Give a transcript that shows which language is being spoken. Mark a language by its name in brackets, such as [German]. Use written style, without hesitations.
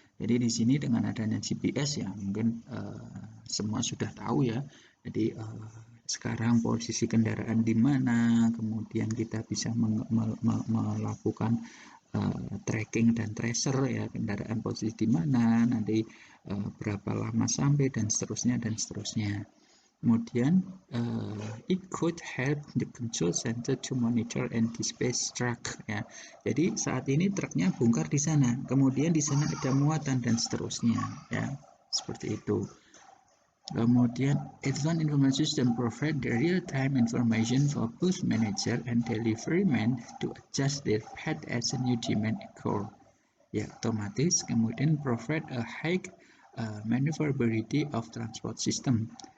[Indonesian] Jadi di sini dengan adanya GPS ya, mungkin semua sudah tahu ya. Jadi sekarang posisi kendaraan di mana, kemudian kita bisa melakukan tracking dan tracer ya, kendaraan posisi di mana, nanti berapa lama sampai, dan seterusnya dan seterusnya. Kemudian [English] it could help the control center to monitor and dispatch truck ya. [Indonesian] Jadi saat ini truknya bongkar di sana, kemudian di sana ada muatan dan seterusnya ya, seperti itu. Kemudian [English] Advanced Information System provide the real-time information for both manager and deliveryman to adjust their path as a new demand occur. [Indonesian] Ya, otomatis. Kemudian [English] provide a high maneuverability of transport system.